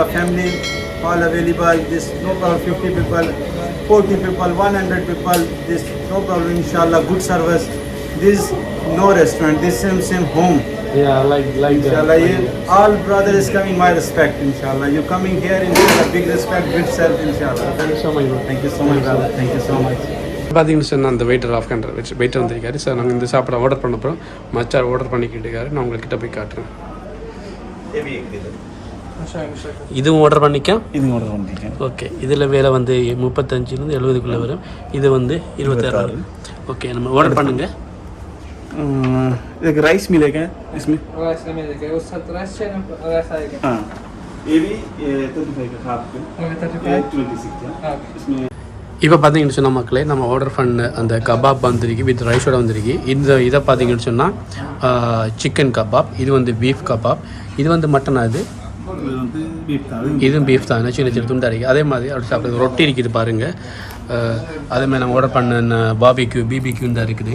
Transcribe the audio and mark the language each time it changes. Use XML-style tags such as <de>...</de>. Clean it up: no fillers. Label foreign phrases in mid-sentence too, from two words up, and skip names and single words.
<en>Family all available. This no problem. 50 people, 40 people, 100 people. This no problem, inshallah. Good service. This no restaurant. This same home. Yeah, like Inshallah, that. all brothers is coming. My respect, inshallah. You coming here, inshallah. Big respect, good self, inshallah. Thank you so much, bro. Thank you so much, brother. Thank you so much.</en> <ta>பார்த்தீங்கன்னு சொன்னால் அந்த வெயிட்டர்</ta> <en>Afghan waiter</en> <ta>வந்திருக்காரு. சார் நாங்கள் இந்த சாப்பிட ஆர்டர் பண்ண போகிறோம். மச்சார் ஆர்டர் பண்ணிக்கிட்டு இருக்காரு. நான் உங்கள்கிட்ட போய் காட்டுறேன். இதுவும் ஆர்டர் பண்ணிக்க, இதுவும் ஆர்டர் பண்ணிக்க. ஓகே, இதில் வேலை வந்து 35 70 வரும். இது வந்து 26. ஓகே, நம்ம ஆர்டர் பண்ணுங்க.</ta> <hi>एक राइस मिलेगा इसमें? राइस नहीं मिलेगा, वो सब राइस चाहिए, राइस आएगा। हाँ, ये भी 35 का था आपको। 26 हाँ। इसमें</hi> <ta>இப்போ பார்த்தீங்கன்னு சொன்னால் மக்களே, நம்ம ஆர்டர் பண்ண அந்த கபாப் வந்திருக்கு</ta> <en>with riceoda</en> <ta>வந்திருக்கு. இதை பார்த்தீங்கன்னு சொன்னால்</ta> <en>chicken kebab,</en> <ta>இது வந்து</ta> <en>beef kebab,</en> <ta>இது வந்து மட்டன், அது இதுவும் பீஃப் தான், சின்ன சின்ன துண்டாக இருக்குது. அதே மாதிரி அப்படி சாப்பிட்றது ரொட்டி இருக்குது பாருங்கள். அதேமாதிரி நம்ம ஆர்டர் பண்ண பிபிக்யூ தான் இருக்குது.</ta>